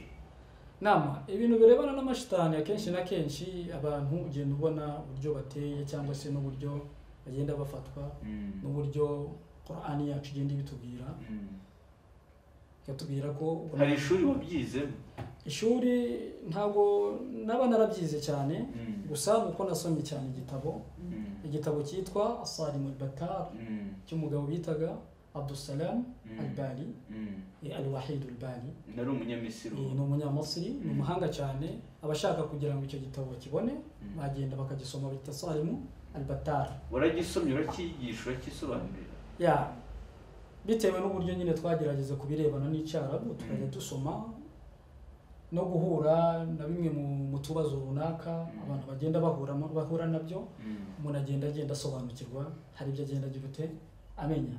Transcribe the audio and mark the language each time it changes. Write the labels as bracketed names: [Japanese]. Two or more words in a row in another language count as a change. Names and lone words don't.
[Kinyarwanda] Ibintu birebana n'amashitani akenshi na kenshi abantu ugenda ubona uburyo bateye cyangwa se n'uburyo bagenda bafatwa n'uburyo Qur'ani yacu igenda ibitubwira. Yatubwira ko hari ishuri wabyize? Ishuri ntabwo naba narabyize cyane, gusa nuko nasomye cyane igitabo cyitwa As-Salim al-Battar cy'umugabo bitaga Abdussalam al-Bali, al-Wahid al-Bali. Nari umunyamisiri. Ni umunyamisiri, ni umuhanga cyane. Abashaka kugira ngo icyo gitabo kibone bagenda bakagisoma, bita Salim al-Battar. Waragisomye, urakiyigisha, urakisobanurira? Bitewe n'uburyo nyine twagerageza kubirebana n'icyarabu tukajya dusoma no guhura na bimwe mu tubazo runaka abantu bagenda bahura nabyo, umuntu agenda asobanukirwa, hari ibyo agenda agirute amenya.